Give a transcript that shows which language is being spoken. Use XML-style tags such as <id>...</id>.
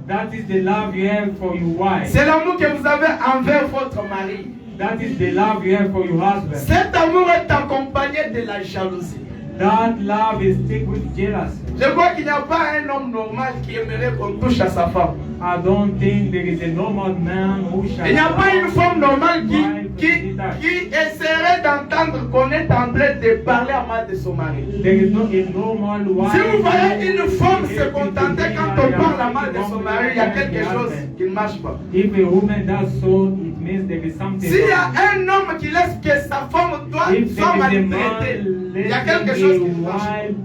<en>That is the love you have for your wife.</en> <fr>C'est l'amour que vous avez envers votre mari.</fr> <en>That is the love you have for your husband.</en> <fr>Cet amour est accompagné de la jalousie.</fr> <en>That love is thick with jealousy.</en> <fr>Je crois qu'il n'y a pas un homme normal qui aimerait qu'on touche à sa femme.</fr> <en>I don't think there is a normal man who shall.</en> <fr>Il n'y a pas une femme normale qui essaierait d'entendre qu'on est en train de parler à mal de son mari.</fr> <en>There is not a normal wife.</en> <fr>Si vous voyez une femme se contenter quand on parle à mal de son mari, il y a quelque chose qui ne marche pas.</fr> <en>If a woman does so, it means there is something.</en> <fr>S'il y a un homme qui laisse que sa femme doit maltraiter, il y a quelque chose qui ne marche pas.</fr>